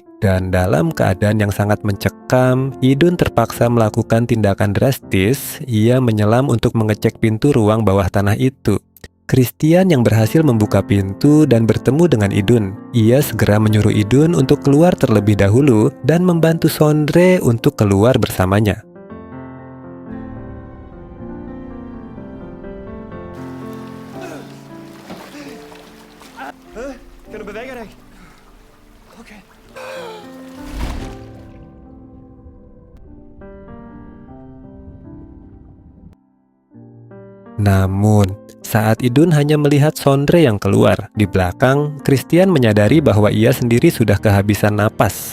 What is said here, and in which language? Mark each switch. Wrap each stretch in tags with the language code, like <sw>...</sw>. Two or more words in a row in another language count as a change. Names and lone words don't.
<id>Dan dalam keadaan yang sangat mencekam, Idun terpaksa melakukan tindakan drastis. Ia menyelam untuk mengecek pintu ruang bawah tanah itu. Christian yang berhasil membuka pintu dan bertemu dengan Idun. Ia segera menyuruh Idun untuk keluar terlebih dahulu dan membantu Sondre untuk keluar bersamanya.</id> <no>Kan du bevege deg? OK.</no> <id>Namun, saat Idun hanya melihat Sondre yang keluar, di belakang, Christian menyadari bahwa ia sendiri sudah kehabisan napas.</id>